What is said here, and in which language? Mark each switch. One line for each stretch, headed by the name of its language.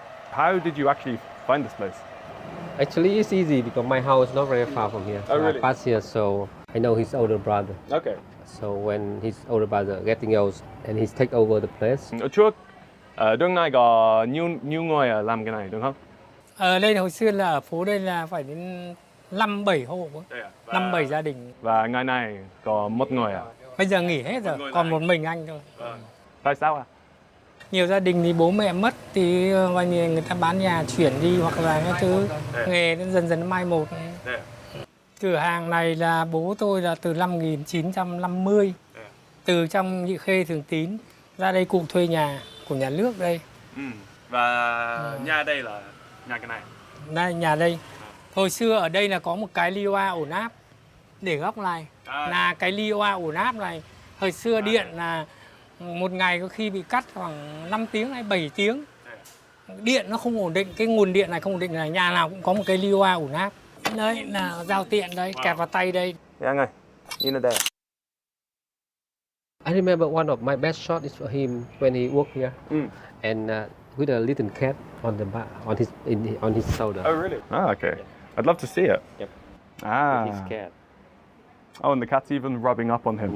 English: How did you actually find this place? Actually, it's easy because my house is not very far from here. Oh, really? I pass here, so I know his older brother. Okay. So when his older brother getting old and he's take over the place.
Vietnamese: Ở trước, đường này có nhiều người làm cái này đúng không? Ở đây hồi xưa là ở phố đây là phải đến 5-7 hộ, 5-7 gia đình. Và ngày này có một người à? Bây giờ nghỉ hết rồi, còn một mình anh thôi. Tại sao à? Nhiều gia đình thì bố mẹ mất thì người ta bán nhà chuyển đi hoặc là cái thứ nghề nó dần dần mai một. Cửa hàng này là bố tôi là từ năm 1950, từ trong Nhị Khê Thường Tín ra đây cụ thuê nhà của nhà nước đây. Và nhà đây là nhà cái này. Đây, nhà đây. Hồi xưa ở đây là có một cái ly hoa ổn áp để góc này, là cái ly hoa ổn áp này. Hồi xưa điện là một ngày có khi bị cắt khoảng 5 tiếng hay 7 tiếng. Điện nó không ổn định, cái nguồn điện này không ổn định, là nhà nào cũng có một cái ly hoa ổn áp. Đấy là giao tiện đây, kẹp vào tay đây. Dạ anh ơi, nhìn ở đây.
English: I remember one of my best shot is for him when he worked here, and with a little cat on the back, on his shoulder. Oh really? Ah, okay. I'd love to see it. Yep. Ah. His cat. Oh, and the cat's even rubbing up on him.